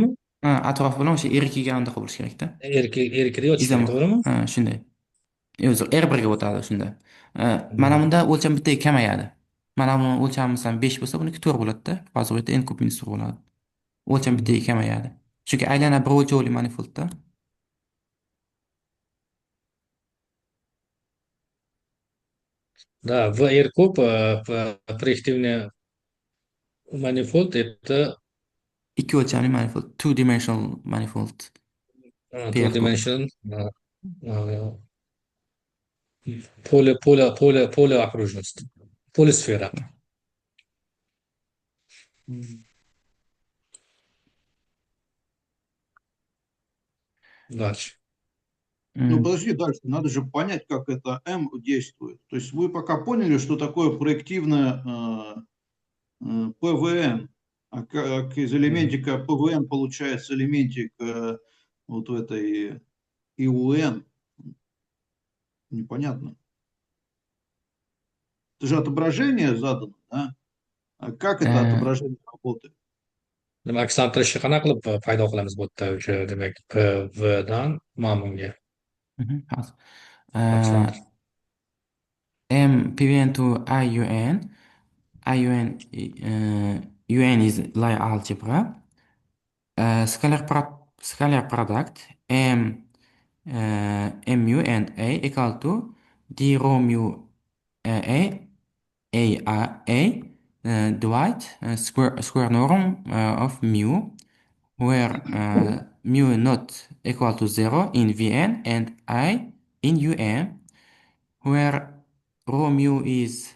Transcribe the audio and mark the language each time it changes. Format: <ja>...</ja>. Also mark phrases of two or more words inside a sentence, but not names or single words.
<uz>Ha, atrofi bilan o'sha R2 ga anaqa bo'lish kerak-da. R2 da yotish kerak, to'g'rimi? Ha, shunday. O'zi R1 ga o'tadi shunda. Mana bunda o'lcham bittaga kamayadi. Mana buni o'lchami masalan 5 bo'lsa, buniki 4 bo'ladi-da. Hozir bu yerda n kub minus 4 bo'ladi. O'lcham bittaga kamayadi. Chunki aylana bir o'lchovli manifoldda.</uz> <ru>Да, в R куб проективный manifold это</ru> <uz>ikki o'lchamli manifold,</uz> <en>two dimensional manifold. two dimension</en> <ru>полуокружность, полусфера. Дальше. Ну, подожди дальше. Надо же понять, как это M действует. То есть вы пока поняли, что такое проективное ПВН. А как из элементика ПВН получается элементик вот в этой ИУН? Непонятно. Это же отображение задано, да? А как это отображение работает?</ru> <uz>Demak, hisobtirishni qanaqa qilib paydo qilamiz bu yerda o'sha demak PV dan ma'munga hozir. farqlantirish.</uz> <en>M pvn to IUN. IUN UN is Lie algebra. Scalar product mu and A equal to d rho mu divide square norm of mu, where mu not equal to 0 in Vn and I in Un, where rho mu is</en>